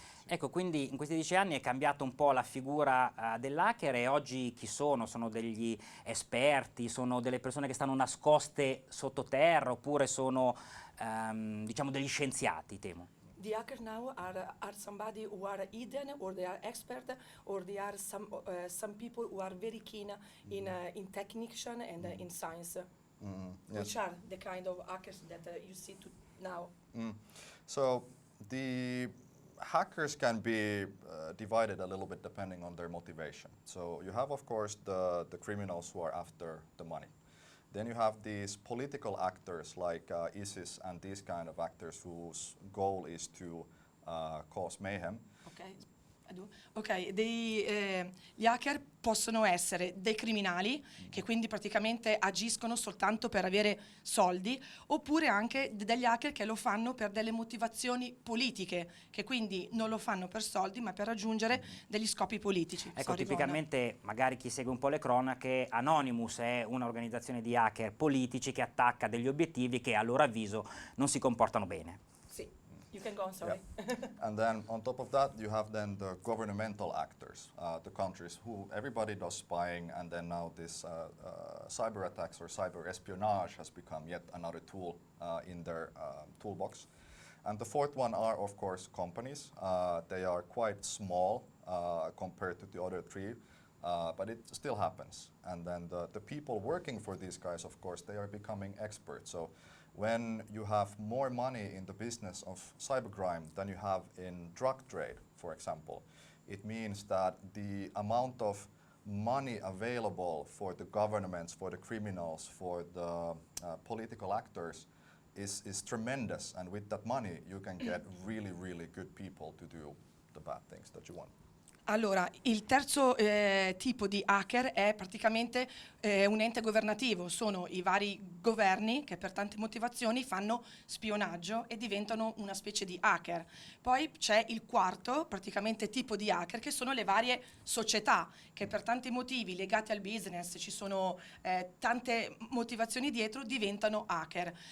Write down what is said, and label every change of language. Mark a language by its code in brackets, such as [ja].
[it] Ecco, quindi in questi 10 anni è cambiata un po' la figura dell'hacker e oggi chi sono? Sono degli esperti, sono delle persone che stanno nascoste sottoterra oppure sono diciamo degli scienziati, Teemu? [en] The hacker now are somebody who are hidden, or they are expert, or they are some people who are very keen in technician and in science. Yes. Which are the kind of hackers that you see now? So the hackers can be divided a little bit depending on their motivation. So you have, of course, the criminals who are after the money. Then you have these political actors like ISIS and these kind of actors whose goal is to cause mayhem. [it] Ok, gli hacker possono essere dei criminali che quindi praticamente agiscono soltanto per avere soldi, oppure anche degli hacker che lo fanno per delle motivazioni politiche, che quindi non lo fanno per soldi ma per raggiungere degli scopi politici. Ecco, tipicamente magari chi segue un po' le cronache, Anonymous è un'organizzazione di hacker politici che attacca degli obiettivi che a loro avviso non si comportano bene. [en] You can go on, sorry. Yeah. And then on top of that, you have then the governmental actors, the countries who everybody does spying, and then now this cyber attacks or cyber espionage has become yet another tool in their toolbox. And the fourth one are, of course, companies. They are quite small compared to the other three, but it still happens. And then the people working for these guys, of course, they are becoming experts. So when you have more money in the business of cybercrime than you have in drug trade, for example, it means that the amount of money available for the governments, for the criminals, for the political actors is tremendous. And with that money, you can get really, really good people to do the bad things that you want. [it] Allora, il terzo tipo di hacker è praticamente un ente governativo, sono i vari governi che per tante motivazioni fanno spionaggio e diventano una specie di hacker. Poi c'è il quarto praticamente tipo di hacker che sono le varie società che per tanti motivi legati al business, ci sono tante motivazioni dietro, diventano hacker.